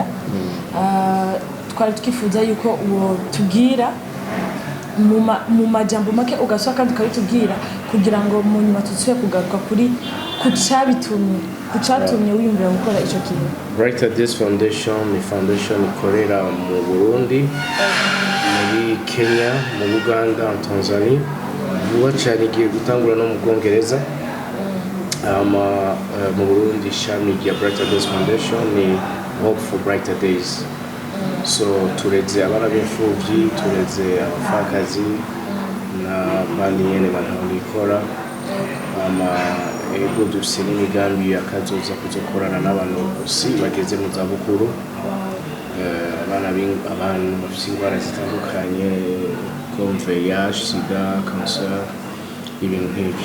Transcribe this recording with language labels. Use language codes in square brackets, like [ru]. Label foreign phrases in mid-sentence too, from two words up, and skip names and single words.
[rn] Twari twifuza yuko uwo tubwira mu majambo make ugashoka kandi ukabitubwira kugira ngo mu nyuma tutswe kugaruka kuri kucatumye wiyumvira gukora ico kintu. Brighter Days Foundation ni foundation ikorera mu Burundi, muri Kenya, mu Uganda, mu Tanzania. Vuba cyane igiye gutangura no mu Bwongereza. Mu Burundi ishami rya Brighter Days Foundation ni Hope for Brighter Days. So tureze abana b'imfuvyi, tureze abafakazi na bandi nyene bantaho nikora. Ego dufise n'imigambi akazoza kuzokorana n'abantu si bageze mu zabukuru, abantu bafise ingwara zitandukanye, comme VIH, SIDA, cancer, ibintu nk'ivyo.